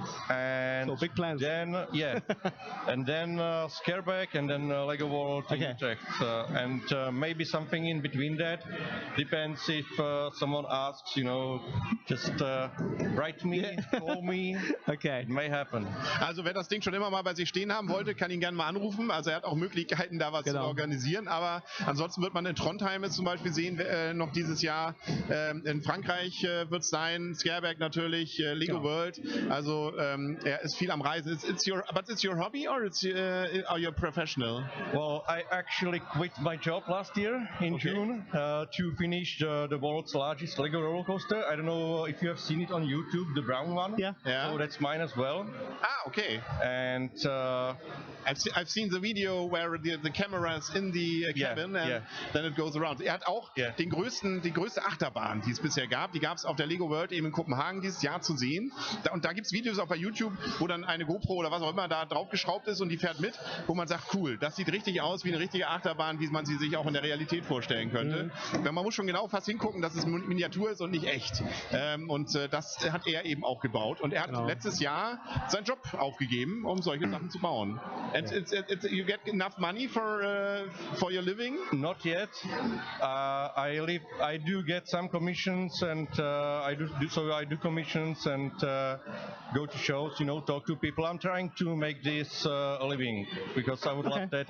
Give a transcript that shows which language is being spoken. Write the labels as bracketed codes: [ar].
[en] And so big plans. Then and then Scareback, and then Lego World in Utrecht, and maybe something in between that. Depends if someone asks, you know, just write me, call me. Okay. It may happen. [de] Also wer das Ding schon immer mal bei sich stehen haben wollte, kann ihn gerne mal anrufen. Also er hat auch Möglichkeiten, da was zu organisieren. Aber ansonsten wird man in Trondheim zum Beispiel sehen, noch dieses Jahr. In Frankreich wird es sein, Scareback natürlich, Lego World. Also er ist viel am Reisen. [en] It's your hobby, or are you a professional? Well, I actually quit my job last year in June to finish the world's largest Lego roller coaster. I don't know if you have seen it on YouTube, the brown one. Yeah. So that's mine as well. Ah, okay. And I've seen the video where the camera is in the cabin and then it goes around. [de] Er hat auch die größte Achterbahn, die es bisher gab. Die gab es auf der Lego World eben in Kopenhagen dieses Jahr zu sehen. Und da gibt es Videos es auch bei YouTube, wo dann eine GoPro oder was auch immer da draufgeschraubt ist und die fährt mit, wo man sagt, cool, das sieht richtig aus wie eine richtige Achterbahn, wie man sie sich auch in der Realität vorstellen könnte. Man muss schon genau fast hingucken, dass es Miniatur ist und nicht echt. Das hat er eben auch gebaut und er hat letztes Jahr seinen Job aufgegeben, um solche Sachen zu bauen. [en] And you get enough money for your living? Not yet. I do get some commissions, and I do commissions and go to shows, talk to people. I'm trying to make this a living because I would love that.